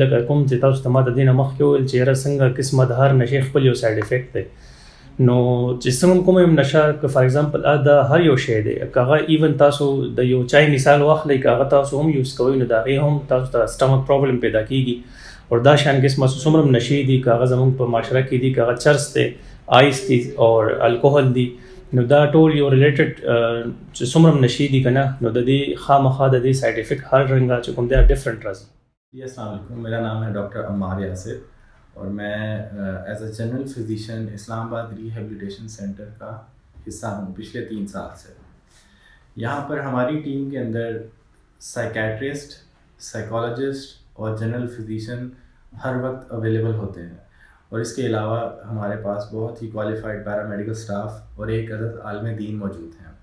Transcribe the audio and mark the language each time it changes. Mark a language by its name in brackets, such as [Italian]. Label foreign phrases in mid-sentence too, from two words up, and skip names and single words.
[Pashto] لکه کوم چې تاسو ته ماته دینه مخکې ویل چې یاره څنګه قسمه د هر نشي خپل یو [English] side effect [Pashto] دی نو چې څنګه کوم یو نشه که [English] for example [Pashto] دا هر یو شی دی کاغه ایون تاسو د یو چای مثال واخلئ کاغه تاسو هم یوز کوئ نو دا هم تاسو ته [English] stomach problem [Pashto] پیدا کیږي او دا شان قسمه څومره نشي دي کاغه زموږ په معاشره کې دي کاغه چرس دی آیس دي او الکوهول دي نو دا ټول یو ریلیټډ چې څومره نشي دي کنه نو د دې خامخا د دې [English] side effect [Pashto] هر رنګه چې کوم دی ډیفرنٹ راځي [Urdu] جی السلام علیکم میرا نام ہے ڈاکٹر عمار یاسر اور میں [English] as a general physician [Urdu] اسلام آباد ری ہیبیلیٹیشن سینٹر کا حصہ ہوں پچھلے 3 سال سے. یہاں پر ہماری ٹیم کے اندر [English] psychiatrist, psychologist [Urdu] اور [English] general physician [Urdu] ہر وقت اویلیبل ہوتے ہیں اور اس کے علاوہ ہمارے پاس بہت ہی [English] qualified paramedical staff [Urdu] اور ایک عدد عالم دین موجود ہیں.